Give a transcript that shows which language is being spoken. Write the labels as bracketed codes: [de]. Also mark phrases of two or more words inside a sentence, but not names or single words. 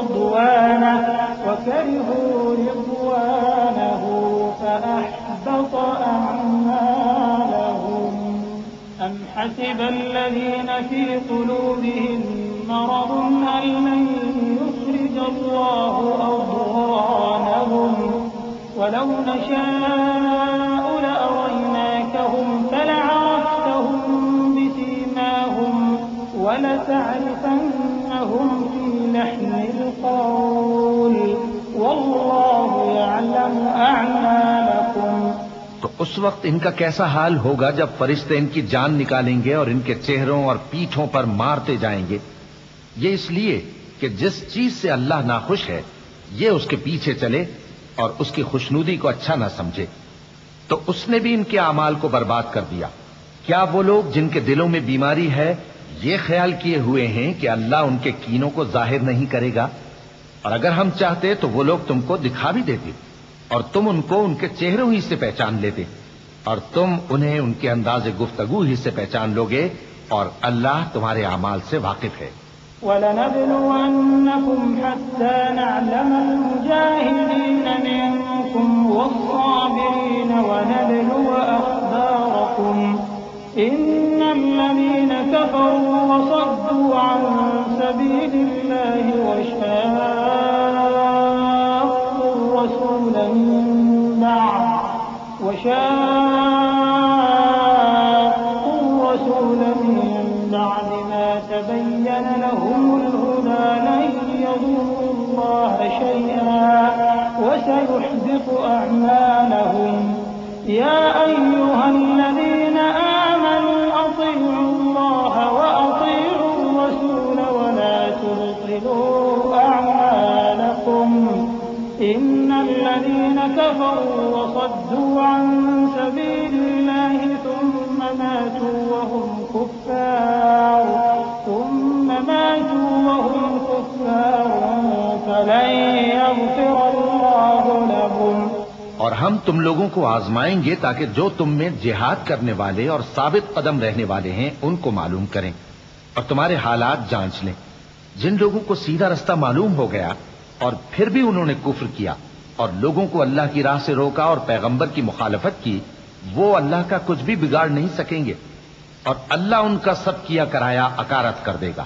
[ar] رضوانه فأحبط أعمالهم أم حسب الذين في قلوبهم مرض أن لن يخرج الله أضغانهم ولو نشاء لأريناكهم فلعرفتهم بسيماهم ولتعرفنهم في لحن القول والله يعلم أعمالكم। [ur] تو اس وقت ان کا کیسا حال ہوگا جب فرشتے ان کی جان نکالیں گے اور ان کے چہروں اور پیٹھوں پر مارتے جائیں گے. یہ اس لیے کہ جس چیز سے اللہ ناخوش ہے یہ اس کے پیچھے چلے اور اس کی خوشنودی کو اچھا نہ سمجھے، تو اس نے بھی ان کے اعمال کو برباد کر دیا. کیا وہ لوگ جن کے دلوں میں بیماری ہے یہ خیال کیے ہوئے ہیں کہ اللہ ان کے کینوں کو ظاہر نہیں کرے گا? اور اگر ہم چاہتے تو وہ لوگ تم کو دکھا بھی دیتے اور تم ان کو ان کے چہروں ہی سے پہچان لیتے، اور تم انہیں ان کے اندازِ گفتگو ہی سے پہچان لو گے، اور اللہ تمہارے اعمال سے واقف ہے. [ar] ولنبلونكم حتى نعلم المجاهدين منكم والصابرين ونبلو أخباركم إن الذين كفروا وصدوا عن سبيل الله وشاقوا الرسول من بعد ما تبين لهم الهدى لن يضروا الله شيئا وسيحبط أعمالهم يا أيها الذين آمنوا أطيعوا الله وأطيعوا الرسول ولا تبطلوا أعمالكم إن الذين كفروا وصدوا عن سبيل الله ثم ماتوا وهم كفار فلن يغفر الله لهم. [ur] اور ہم تم لوگوں کو آزمائیں گے تاکہ جو تم میں جہاد کرنے والے اور ثابت قدم رہنے والے ہیں ان کو معلوم کریں اور تمہارے حالات جانچ لیں. جن لوگوں کو سیدھا راستہ معلوم ہو گیا اور پھر بھی انہوں نے کفر کیا اور لوگوں کو اللہ کی راہ سے روکا اور پیغمبر کی مخالفت کی، وہ اللہ کا کچھ بھی بگاڑ نہیں سکیں گے اور اللہ ان کا سب کیا کرایا اکارت کر دے گا.